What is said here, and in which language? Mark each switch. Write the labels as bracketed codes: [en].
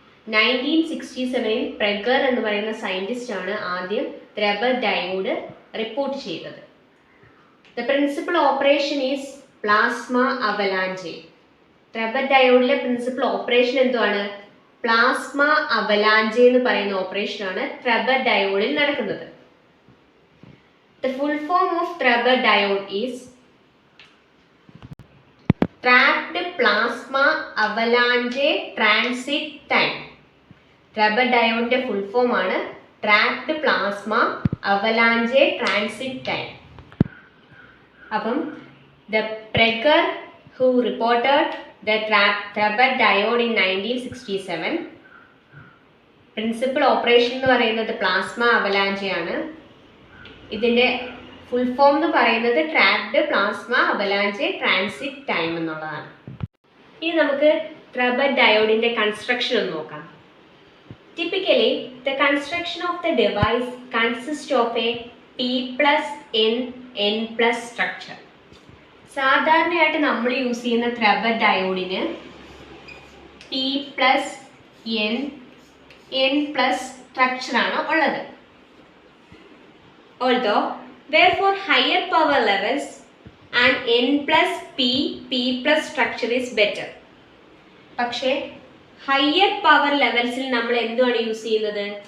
[ml] 1967 പ്രെഗർ എന്ന് പറയുന്ന സയന്റിസ്റ്റ് ആണ് ആദ്യം ത്രബറ്റ് ഡയോഡ് റിപ്പോർട്ട് ചെയ്തത്. [en] The principal operation is plasma avalanche. [ml] ത്രബറ്റ് ഡയോഡിലെ principal operation എന്തുവാണ്? പ്ലാസ്മ അവലാഞ്ചെ എന്ന് പറയുന്ന ഓപ്പറേഷനാണ് ത്രബറ്റ് ഡയോഡിൽ നടക്കുന്നത്. [en] The full form of Tabert diode is trapped plasma avalanche transit time. Tabert diode full form ആണ് trapped plasma avalanche transit time. അപ്പം the Prager who reported the Tabert diode in 1967 principal operation [ml] എന്ന് പറയുന്നത് plasma avalanche ആണ്. ഇതിൻ്റെ full form എന്ന് പറയുന്നത് trapped plasma avalanche transit time എന്നുള്ളതാണ്. ഇനി നമുക്ക് ത്രബറ്റ് ഡയോഡിൻ്റെ കൺസ്ട്രക്ഷൻ ഒന്ന് നോക്കാം. [en] Typically the construction of the device consist of a P+N+N+ structure. [ml] സാധാരണയായിട്ട് നമ്മൾ യൂസ് ചെയ്യുന്ന ത്രബറ്റ് ഡയോഡിന് P+N+N+ സ്ട്രക്ചറാണ് ഉള്ളത്. [en] Although, therefore, higher power levels and N+P+ structure is better. [ml] പക്ഷേ ഹയർ പവർ ലെവൽസിൽ നമ്മൾ എന്തുവാണ് യൂസ് ചെയ്യുന്നത്?